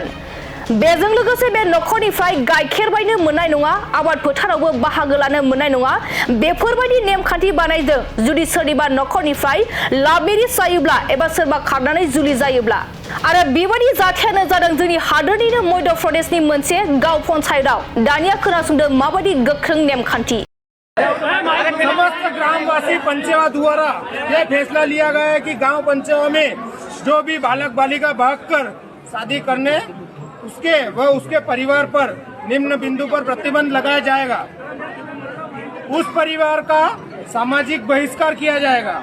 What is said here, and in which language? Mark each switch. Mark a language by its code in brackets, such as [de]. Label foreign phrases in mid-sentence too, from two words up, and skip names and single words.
[brx] बेजों लोगोसे बे नखरनिफ्राय गाइखेर बायनो मोननाय नङा, आबाद फोथारावबो बाहागो लानो मोननाय नङा। बेफोरबायदि नेमखान्थि बानायदों जुदि सोरनिबा नखरनिफ्राय लाभ मेरिज जायोब्ला एबा सोरबा खारनानै जुलि जायोब्ला। आरो बेबायदि जाथायानो जादों जोंनि हादोरनिनो मध्य प्रदेशनि मोनसे गांव पन्चायतआव। दानिया खोनासंदों माबायदि गोख्रों नेमखान्थि। [hi] समस्त ग्रामवासी पंचायत द्वारा यह फैसला लिया गया है कि गांव पंचायत में जो भी बालक बालिका भागकर शादी करने उसके परिवार पर निम्न बिंदु पर प्रतिबंध लगाया जाएगा। उस परिवार का सामाजिक बहिष्कार किया जाएगा।